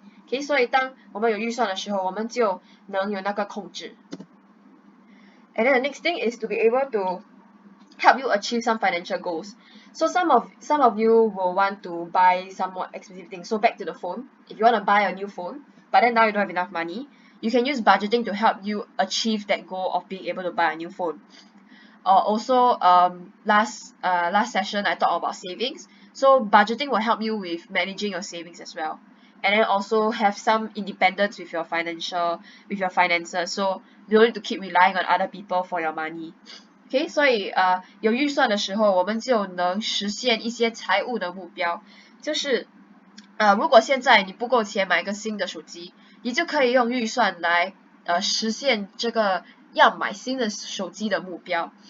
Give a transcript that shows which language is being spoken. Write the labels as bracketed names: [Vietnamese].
[Chinese] OK， 所以当我们有预算的时候，我们就能有那个控制。 [English] And then the next thing is to be able to help you achieve some financial goals. So some of you will want to buy some more expensive things. So back to the phone. If you want to buy a new phone, but then now you don't have enough money, you can use budgeting to help you achieve that goal of being able to buy a new phone. Also, last session I talked about savings. So budgeting will help you with managing your savings as well. And then also have some independence with your finances. So you don't need to keep relying on other people for your money. [Chinese] OK， 所以有预算的时候，我们就能实现一些财务的目标。就是如果现在你不够钱买一个新的手机，你就可以用预算来实现这个要买新的手机的目标。